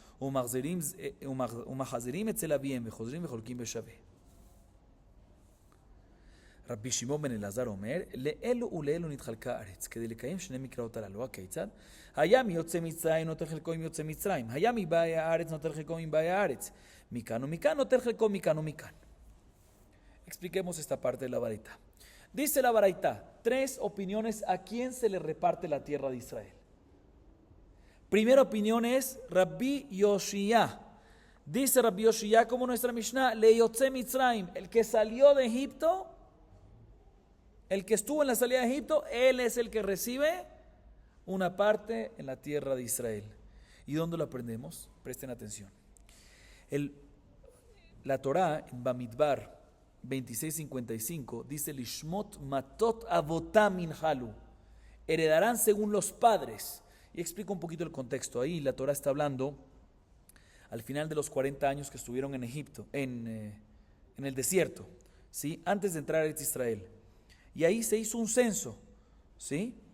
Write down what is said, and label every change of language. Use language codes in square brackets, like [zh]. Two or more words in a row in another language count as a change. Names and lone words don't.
[he] ומחזירים אצל אביהם, וחוזרים וחולקים בשווה. רבי שמעון בן אלעזר אומר, לאלו ולאלו נתחלקה הארץ, כדי לקיים 2 מקראות הללו. הכיצד? היה מיוצא מצרים נוטל חלקו עם יוצא מצרים, היה מבאי הארץ נוטל חלקו עם באי הארץ, מכאן ומכאן נוטל חלקו מכאן ומכאן. [es] Expliquemos esta parte de la baraita. Dice la baraita, 3 opiniones a quién se le reparte la tierra de Israel. Primera opinión es Rabbi Yoshia, Dice Rabbi Yoshia, como nuestra Mishnah, [he] ליוצא מצרים, [es] el que salió de Egipto, el que estuvo en la salida de Egipto, él es el que recibe una parte en la tierra de Israel. ¿Y dónde lo aprendemos? Presten atención. La Torah en Bamidbar 26:55 dice: [he] לשמות מטות אבותם ינחלו, [es] heredarán según los padres. Y explico un poquito el contexto. Ahí la Torah está hablando al final de los 40 años que estuvieron en Egipto, en el desierto, ¿sí? Antes de entrar a Israel. Y ahí se hizo un censo, ¿sí?